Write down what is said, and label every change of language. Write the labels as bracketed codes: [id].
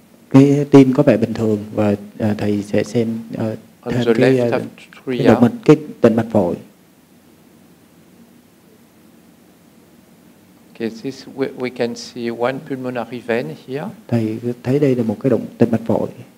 [vi] Cái tim có vẻ bình thường và thầy sẽ xem thêm cái động mạch, cái tĩnh mạch phổi. [en] Okay, this we can see one pulmonary vein here. [vi] Thầy thấy đây là một cái tĩnh mạch phổi.